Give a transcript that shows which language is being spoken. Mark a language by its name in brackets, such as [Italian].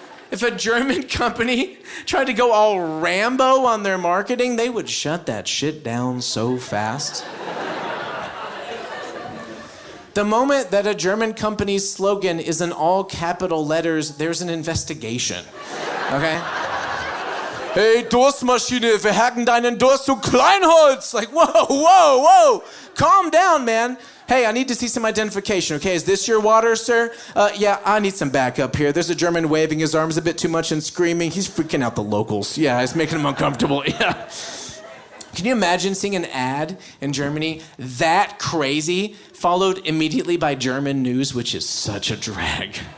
[English] If a German company tried to go all Rambo on their marketing, they would shut that shit down so fast. The moment that a German company's slogan is in all capital letters, there's an investigation, okay? [German] Hey, Durstmaschine, wir hacken deinen Durst zu Kleinholz. [English] Like, whoa, calm down, man. Hey, I need to see some identification, okay? Is this your water, sir? Yeah, I need some backup here. There's a German waving his arms a bit too much and screaming. He's freaking out the locals. Yeah, it's making them uncomfortable, yeah. Can you imagine seeing an ad in Germany that crazy, followed immediately by German news, which is such a drag?